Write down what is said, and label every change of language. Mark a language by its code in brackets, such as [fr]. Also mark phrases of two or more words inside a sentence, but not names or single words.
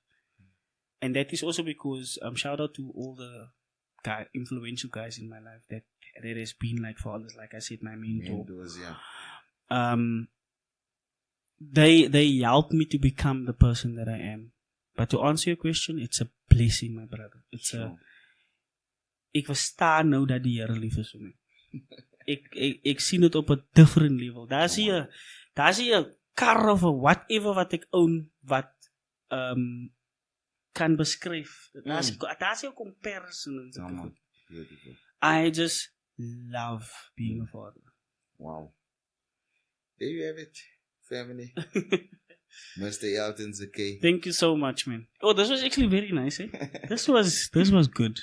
[en] And that is also because, shout out to all the influential guys in my life that has been like fathers, like I said, my mentor. Mentors, yeah. They helped me to become the person that I am. But to answer your question, it's a blessing, my brother. [af] It's ek verstaan nou dat die Here lief is vir my. Ek sien dit op 'n [en] different level. [af] Daar's hier 'n kar of whatever wat ek own wat kan beskryf. Daar's 'n comparison. [en] Beautiful. I just love being a father. Wow. There you have it, family. Mr. Alton Zakay. Thank you so much, man. Oh, this was actually very nice, eh? This was good.